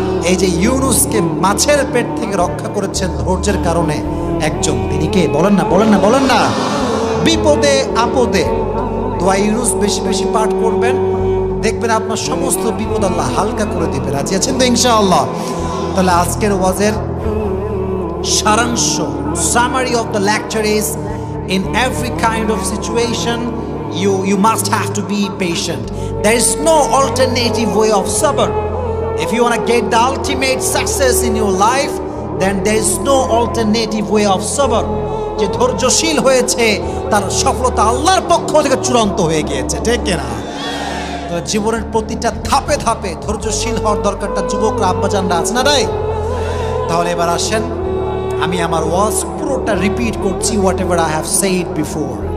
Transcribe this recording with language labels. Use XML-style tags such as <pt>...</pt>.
<bn>এই যে ইউনুসকে মাছের পেট থেকে রক্ষা করেছেন ধৈর্যের কারণে একজন, তিনি কে? বলেন না, বলেন না, বলেন না। বিপদে আপদে দোয়া ইউনুস বেশি বেশি পাঠ করবেন, দেখবেন আপনার সমস্ত বিপদ আল্লাহ হালকা করে দিবে। রাজি আছেন তো ইনশাআল্লাহ? তাহলে আজকের ওয়াজের সারাংশ,</bn> <en>summary of the lecture is, in every kind of situation you must have to be patient. There is no alternative way of sabr. If you want to get the ultimate success in your life, then there is no alternative way of sabr.</en> <bn>যে ধৈর্যশীল হয়েছে তার সফলতা আল্লাহর পক্ষ থেকে চূড়ান্ত হয়ে গিয়েছে, ঠিক কিনা? তো জীবনের প্রতিটা ধাপে ধাপে ধৈর্যশীল হওয়ার দরকারটা যুবকরা, আব্বাজানরা আছে না নাই? তাহলে এবার আসেন, আমি আমার ওয়াজ পুরোটা রিপিট করছি,</bn> <en>Whatever I have said before.</en>